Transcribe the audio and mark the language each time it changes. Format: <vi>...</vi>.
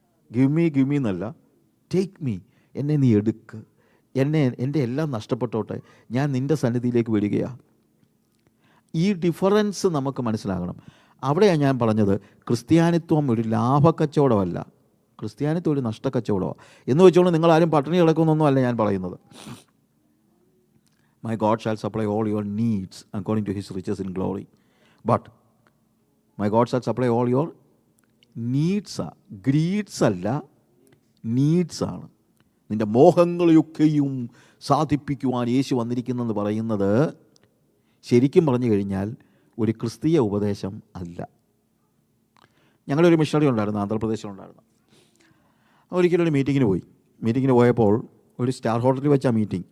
<ml>Give me എന്നല്ല, take me. എന്നെ നീ എടുക്ക്, എൻ്റെ എല്ലാം നഷ്ടപ്പെട്ടോട്ടെ, ഞാൻ നിൻ്റെ സന്നിധിയിലേക്ക് വരികയാണ്. ഈ ഡിഫറൻസ് നമുക്ക് മനസ്സിലാകണം. അവിടെയാണ് ഞാൻ പറഞ്ഞത്, ക്രിസ്ത്യാനിത്വം ഒരു ലാഭക്കച്ചവടമല്ല, ക്രിസ്ത്യാനിത്വം ഒരു നഷ്ടക്കച്ചവടമാണ് എന്ന് വെച്ചോണ്ട് നിങ്ങളാരും പട്ടിണി കിടക്കുന്നൊന്നും അല്ല ഞാൻ പറയുന്നത്.</ml> <en>My God shall supply all your needs according to his riches in glory. But my God shall supply all your needs.</en> <ml>Greeds അല്ല, നീഡ്സ് ആണ്. നിൻ്റെ മോഹങ്ങളെയൊക്കെയും സാധിപ്പിക്കുവാൻ യേശു വന്നിരിക്കുന്നെന്ന് പറയുന്നത് ശരിക്കും പറഞ്ഞു കഴിഞ്ഞാൽ ഒരു ക്രിസ്തീയ ഉപദേശം അല്ല. ഞങ്ങളൊരു മിഷണറി ഉണ്ടായിരുന്നു, ആന്ധ്രാപ്രദേശിലുണ്ടായിരുന്നു. ഒരിക്കലൊരു മീറ്റിങ്ങിന് പോയപ്പോൾ ഒരു സ്റ്റാർ ഹോട്ടലിൽ വെച്ചാൽ മീറ്റിംഗ്.</ml>